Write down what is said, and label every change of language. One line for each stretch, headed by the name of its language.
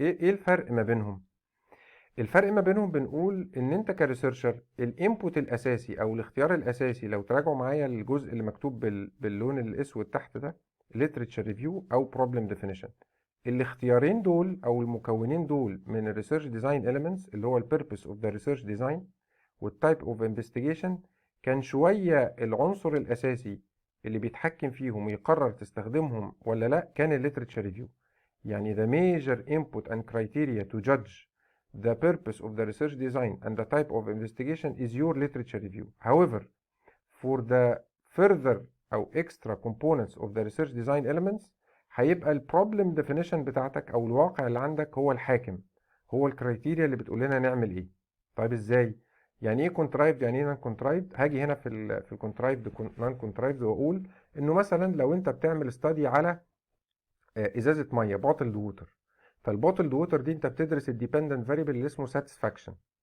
Arabic: ايه الفرق ما بينهم؟ الفرق ما بينهم بنقول ان انت كريسيرشر الانبوت الاساسي او الاختيار الاساسي، لو تراجعوا معايا الجزء اللي مكتوب باللون الاسود تحت ده literature review او problem definition، الاختيارين دول او المكونين دول من الريسيرش ديزاين elements اللي هو البيربس اوف ذا ريسيرش ديزاين والتايب اوف انفستيجيشن، كان شويه العنصر الاساسي اللي بيتحكم فيهم ويقرر تستخدمهم ولا لا كان الليترتشر ريفيو.
English: يعني the major input and criteria to judge the purpose of the research design and the type of investigation is your literature review. However, for the further
Arabic: أو
English: extra components of the research design elements
Arabic: هيبقى ال problem definition بتاعتك أو الواقع اللي عندك هو الحاكم، هو الكرايتيريا اللي بتقول لنا نعمل إيه. طيب إزاي؟ يعني إيه contrived يعني إيه non contrived؟ هاجي هنا في ال contrived non contrived وأقول إنه مثلا لو أنت بتعمل study على إزازة مية bottled water، فالبوتلد ووتر دي انت بتدرس الديبندنت فاريبل اللي اسمه ساتسفاكشن.